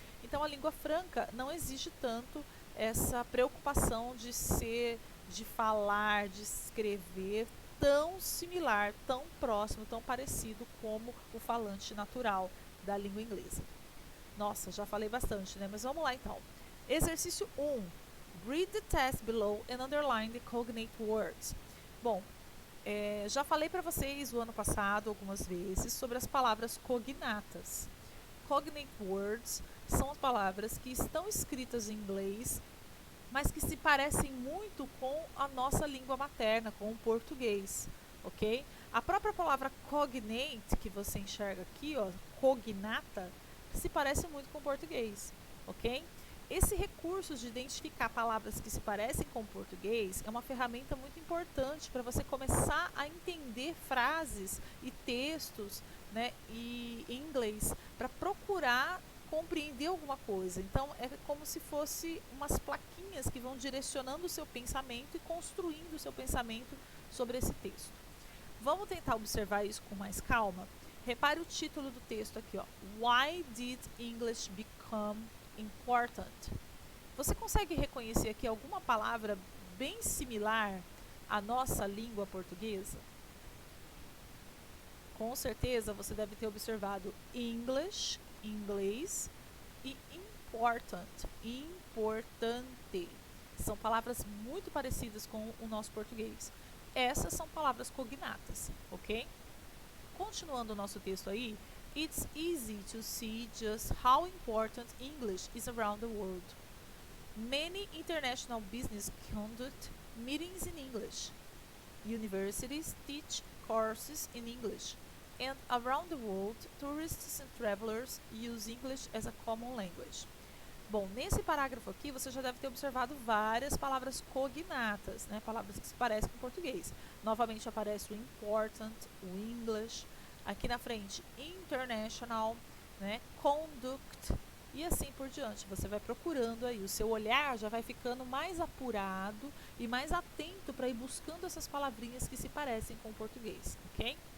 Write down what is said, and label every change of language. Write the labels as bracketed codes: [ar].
[pt] Então a língua franca não exige tanto essa preocupação de ser, de falar, de escrever tão similar, tão próximo, tão parecido como o falante natural da língua inglesa. Nossa, já falei bastante, né? Mas vamos lá então. Exercício 1. [en] Read the test below and underline the cognate words. [pt] Bom, já falei para vocês o ano passado algumas vezes sobre as palavras cognatas. Cognate words são as palavras que estão escritas em inglês, mas que se parecem muito com a nossa língua materna, com o português, ok? A própria palavra cognate, que você enxerga aqui, ó, cognata, se parece muito com o português, ok? Esse recurso de identificar palavras que se parecem com o português é uma ferramenta muito importante para você começar a entender frases e textos, né, em inglês, para procurar compreender alguma coisa. Então é como se fosse umas plaquinhas que vão direcionando o seu pensamento e construindo o seu pensamento sobre esse texto. Vamos tentar observar isso com mais calma? Repare o título do texto aqui, ó. [en] Why did English become important? [pt] Você consegue reconhecer aqui alguma palavra bem similar à nossa língua portuguesa? Com certeza você deve ter observado English, inglês, e important, importante. São palavras muito parecidas com o nosso português. Essas são palavras cognatas, ok? Continuando o nosso texto aí, [en] it's easy to see just how important English is around the world. Many international business conduct meetings in English. Universities teach courses in English. And around the world, tourists and travelers use English as a common language. [pt] Bom, nesse parágrafo aqui você já deve ter observado várias palavras cognatas, né? Palavras que se parecem com o português. Novamente aparece o important, o English, aqui na frente international, né? Conduct e assim por diante. Você vai procurando aí, o seu olhar já vai ficando mais apurado e mais atento para ir buscando essas palavrinhas que se parecem com o português, ok?